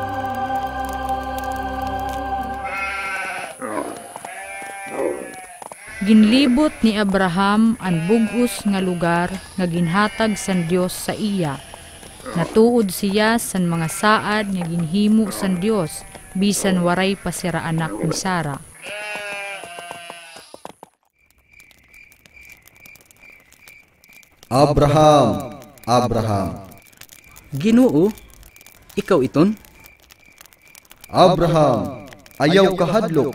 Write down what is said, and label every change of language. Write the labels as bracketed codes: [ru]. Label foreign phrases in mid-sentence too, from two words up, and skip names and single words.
[war] Ginlibot ni Abraham ang bugos nga lugar nga ginhatag san Dios sa iya. Natuod siya san mga saad nga ginhimo san Dios bisan waray pa sira anak ni Sara. Abraham. Ginoo, ikaw iton? Abraham, ayaw kahadlok.